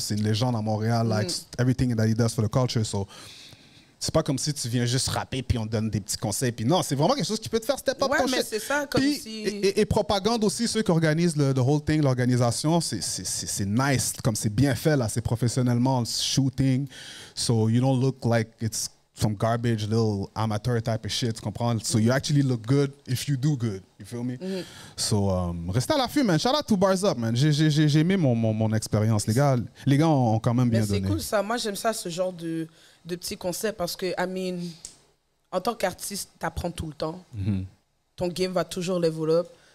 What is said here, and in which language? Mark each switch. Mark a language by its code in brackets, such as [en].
[fr] C'est une légende à Montréal, [en] like everything that he does for the culture. [fr] So, c'est pas comme si tu viens juste rapper puis on te donne des petits conseils. Puis non, c'est vraiment quelque chose qui peut te faire step up. Ouais, mais c'est ça, comme puis, si... et propagande aussi, ceux qui organisent the whole thing, l'organisation, c'est nice, comme c'est bien fait, là. C'est professionnellement, shooting. [en] So, you don't look like it's some garbage, little amateur type of shit, [fr] tu comprends? [en] So you actually look good if you do good. You feel me? So, [fr] restez à l'affût, [en] man. Shout out to Bars Up, man. [fr] J'ai aimé mon expérience. Les gars ont quand même bien donné. C'est cool, ça. Moi, j'aime ça, ce genre de petits concepts, parce que, I mean, en tant qu'artiste, t'apprends tout le temps. Ton game va toujours level up.